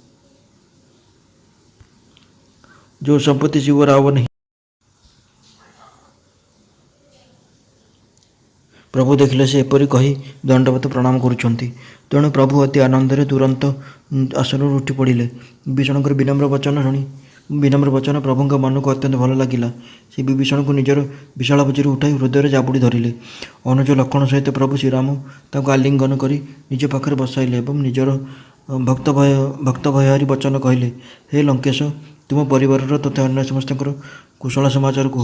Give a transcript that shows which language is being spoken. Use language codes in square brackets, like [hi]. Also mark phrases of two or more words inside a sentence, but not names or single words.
[awa] जो संपत्ति शिव रावण ही। [or] ପ୍ରଭୁ ଦେଖିଲେ ସେ ଏପରି କହି ଦଣ୍ଡବତ ପ୍ରଣାମ କରୁଛନ୍ତି। ତେଣୁ ପ୍ରଭୁ ଅତି ଆନନ୍ଦରେ ତୁରନ୍ତ ଆସନରୁ ଉଠି ପଡ଼ିଲେ। ବିଭୀଷଣଙ୍କର ବିନମ୍ର ବଚନ ପ୍ରଭୁଙ୍କ ମନକୁ ଅତ୍ୟନ୍ତ ଭଲ ଲାଗିଲା। ସେ ବିଭୀଷଣକୁ ନିଜର ବିଶାଳ ଭୁଜରୁ ଉଠାଇ ହୃଦୟରେ ଜାବୁଡ଼ି ଧରିଲେ। ଅନୁଜ ଲକ୍ଷଣ ସହିତ ପ୍ରଭୁ ଶ୍ରୀରାମ ତାଙ୍କୁ ଆଲିଙ୍ଗନ କରି ନିଜ ପାଖରେ ବସାଇଲେ ଏବଂ ନିଜର ଭକ୍ତ ଭୟହାରୀ ବଚନ କହିଲେ, ହେ ଲଙ୍କେଶ, ତୁମ ପରିବାରର ତଥା ଅନ୍ୟ ସମସ୍ତଙ୍କର କୁଶଳ ସମାଚାର କୁହ।